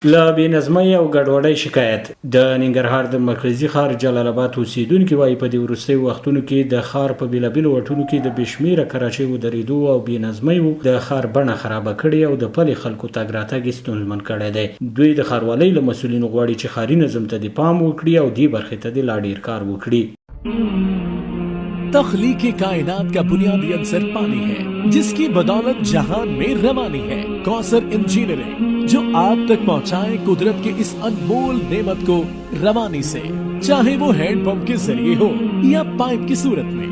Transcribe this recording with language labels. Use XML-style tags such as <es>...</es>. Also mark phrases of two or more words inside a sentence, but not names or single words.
<ps>له بې نظمۍ او ګډوډۍ شکایت. د ننګرهار د مرکزي ښار جلال آباد اوسیدونکي وایي په دې وروستیو وختونو کې د ښار په بېلابېلو واټونو کې د بې شمېره کراچیو درېدو او بې نظمیو د ښار بڼه خرابه کړې او د پلي خلکو تګ راتګ ستونزمن کړی دی. دوی د ښاروالۍ له مسؤلینو غواړي چې ښاري نظم ته دې پام وکړي او دې برخې ته دې لا ډېر کار وکړي.</ps> <ur>تخلیق کائنات کا بنیادی عنصر پانی ہے جس کی بدولت جہان میں روانی ہے. کوثر انجینئرنگ جو آپ تک پہنچائے قدرت کے اس انمول نعمت کو روانی سے، چاہے وہ ہینڈ پمپ کے ذریعے ہو یا پائپ کی صورت میں.</ur>